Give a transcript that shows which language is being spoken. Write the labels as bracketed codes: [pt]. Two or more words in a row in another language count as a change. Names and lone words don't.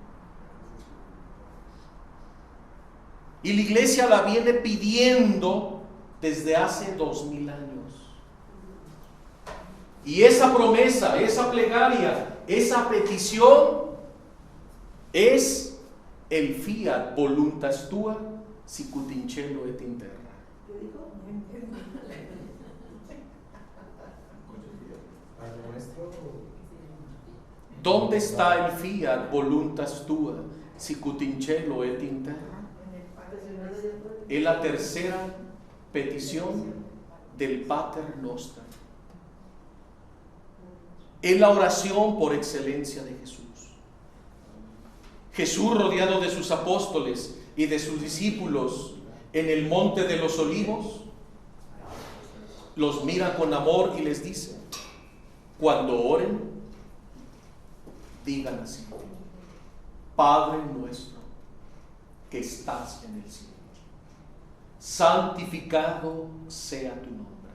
[es] Y la iglesia la viene pidiendo desde hace 2000 años. Y esa promesa, esa plegaria, esa petición es el [la] fiat voluntas tua sicut in cielo et in terra. [es] ¿Qué dijo? ¿Dónde está el [la] fiat voluntas tua sicut in cielo et in terra? [es] Es la tercera petición del Pater Noster. Es la oración por excelencia de Jesús. Jesús, rodeado de sus apóstoles y de sus discípulos en el monte de los olivos, los mira con amor y les dice: cuando oren, digan así: Padre nuestro que estás en el cielo, santificado sea tu nombre.